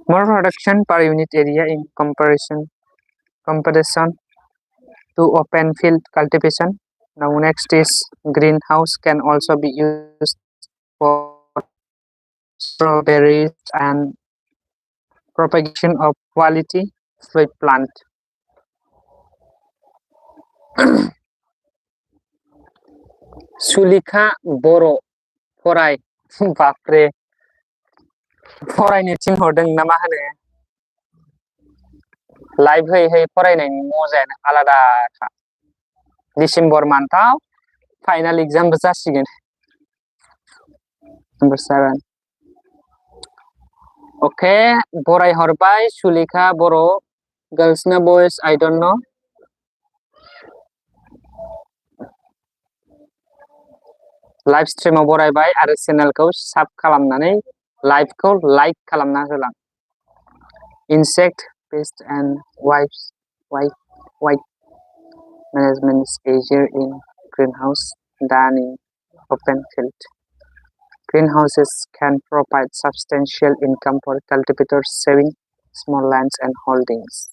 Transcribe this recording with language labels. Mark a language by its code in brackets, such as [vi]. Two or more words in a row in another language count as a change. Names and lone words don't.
[en] More production per unit area in comparison to open field cultivation. Now next is greenhouse can also be used for strawberries and propagation of quality fruit plant. [brx] सुलिखा बर' फराय बाफ्रे फरायनो थिनहरदों ना मा होनो लाइभ होयै फरायनायनि मजायानो आलादाखा डिसेम्बर मान्थआव [en] final exam [brx] जासिगोन नम्बर 7 ओके बरायहरबाय सुलिखा बर' गर्ल्स ना बयस [en] I don't know [brx] लाइभ स्ट्रीमाव बरायबाय आरो चेनेलखौ साब खालामनानै लाइभखौ लाइक खालामना होलां [en] insect pest and white management is easier in greenhouse than in open field. Greenhouses can provide substantial income for cultivators saving small lands and holdings.